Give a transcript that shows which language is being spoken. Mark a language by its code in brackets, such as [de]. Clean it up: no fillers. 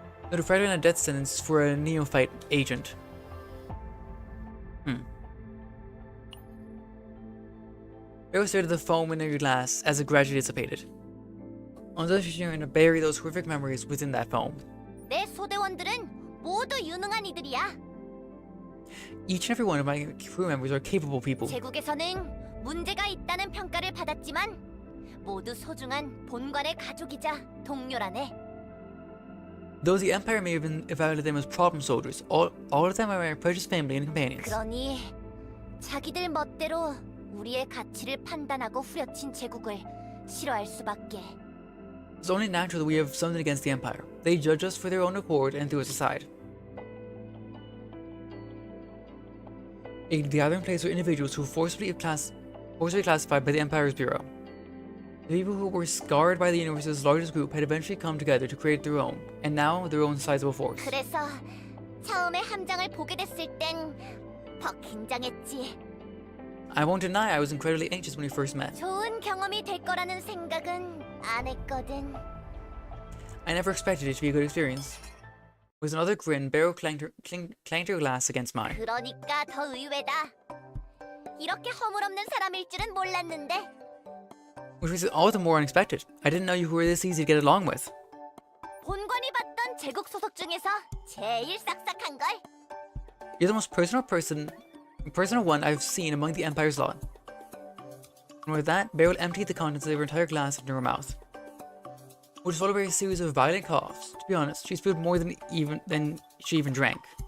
[en] No threat and a death sentence for a neophyte agent. Barrow stared at the foam in her glass as it gradually dissipated. Until she's trying to bury those horrific memories within that foam. [ko] 내 소대원들은 모두 유능한 이들이야. [en] Each and every one of my crew members are capable people. [ko] 제국에서는 문제가 있다는 평가를 받았지만 모두 소중한 본관의 가족이자 동료라네. [en] Though the Empire may have been evaluated them as problem soldiers, all of them are my precious family and companions. [ko] 그러니 자기들 멋대로 우리의 가치를 판단하고 후려친 제국을 싫어할 수밖에. [en] It's only natural that we have something against the Empire. They judge us for their own accord and threw us aside. A gathering place for individuals who were forcibly classified by the Empire's Bureau. The people who were scarred by the universe's largest group had eventually come together to create their own, and now their own sizable force. [ko] 그래서 처음에 함장을 보게 됐을 땐 더 긴장했지. [en] I won't deny I was incredibly anxious when we first met. [ko] 좋은 경험이 될 거라는 생각은 안 했거든. [en] I never expected it to be a good experience. With another grin, Barrow clanked her glass against mine. [ko] 그러니까 더 의외다. 이렇게 허물없는 사람일 줄은 몰랐는데. [en] Which was all the more unexpected. I didn't know you were this easy to get along with. [ko] 본관이 봤던 제국 소속 중에서 제일 싹싹한 걸. [en] You're the most personal one I've seen among the Empire's lot. And with that, Beryl emptied the contents of her entire glass into her mouth, which followed by a series of violent coughs. To be honest, she spilled more than she even drank.